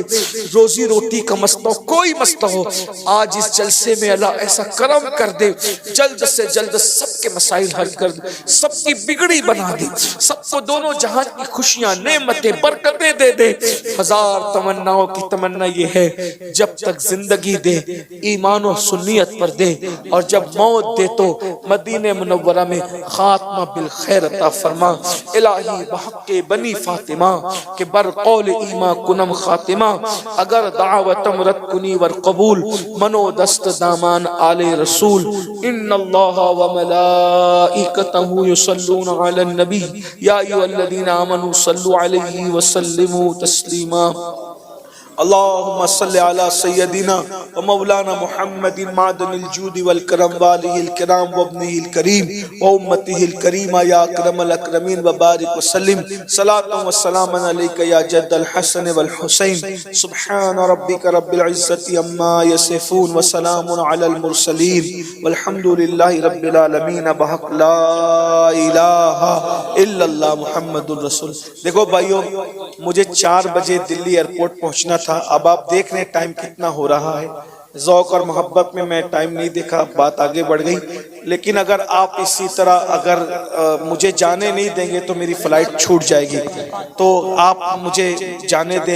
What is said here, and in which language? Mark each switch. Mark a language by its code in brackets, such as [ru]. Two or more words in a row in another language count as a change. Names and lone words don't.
[ur] روزی روٹی کا مسئلہ کوئی مسئلہ ہو آج اس جلسے میں اللہ ایسا کرم کر دے، جلد سے جلد سب کے مسائل حل کر دے، سب کی بگڑی بنا دے، سب کو دونوں جہان کی خوشیاں نعمتیں برکتیں دے دے۔ ہزار تمناؤں کی تمنا یہ ہے جب تک زندگی دے ایمان و سنیت پر دے، اور جب موت دے تو مدینہ منورہ میں [ar] خاتمہ بالخیر [ur] عطا فرما۔ [fa] الہی بحق بنی فاطمہ کہ بر قول ایما کنم خاتمہ، اگر دعوتم رد کنی ور قبول، منو دست دامان آل رسول۔ [ar] ان اللہ و ملائکتہ یصلون علی النبی یا ایھا الذین آمنوا صلوا علیہ وسلموا تسلیما۔ اللهم صل على سيدنا ومولانا محمد معدن الجود والكرم واليه الكرام وابنه الكريم وامته الكريمه يا اكرم الاكرمين وبارك وسلم صلاه والسلام عليك يا جد الحسن والحسين سبحان ربك رب العزه عما يصفون وسلام على المرسلين والحمد لله رب العالمين بحق لا الہ الا اللہ محمد الرسول۔ [ur] دیکھو بھائیو، مجھے 4 بجے دلی ایئرپورٹ پہنچنا تھا، اب آپ دیکھ رہے ہیں ٹائم کتنا ہو رہا ہے۔ ذوق اور محبت میں میں ٹائم نہیں دیکھا، بات آگے بڑھ گئی۔ لیکن اگر آپ اسی طرح اگر مجھے جانے نہیں دیں گے تو میری فلائٹ چھوٹ جائے گی، تو آپ مجھے جانے دیں۔